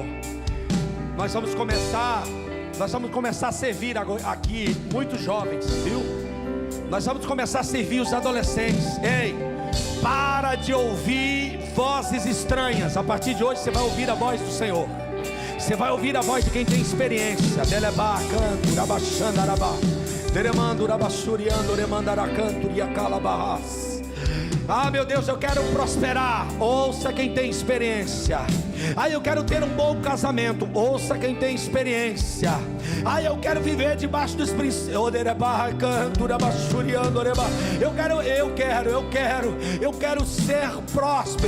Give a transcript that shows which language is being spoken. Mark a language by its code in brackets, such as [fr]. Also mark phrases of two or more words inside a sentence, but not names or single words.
[pt] Nós vamos começar a servir aqui muitos jovens, viu? Nós vamos começar a servir os adolescentes. Ei, para de ouvir vozes estranhas. A partir de hoje você vai ouvir a voz do Senhor. Você vai ouvir a voz de quem tem experiência. Delebá, canto, rabaxanda, arabá. Deremando, rabassuriando, remandaracanto, iacalabarras. Ah, meu Deus, eu quero prosperar. Ouça quem tem experiência. Ah, eu quero ter um bom casamento. Ouça quem tem experiência. Ah, eu quero viver debaixo dos princípios. Eu quero ser próspero.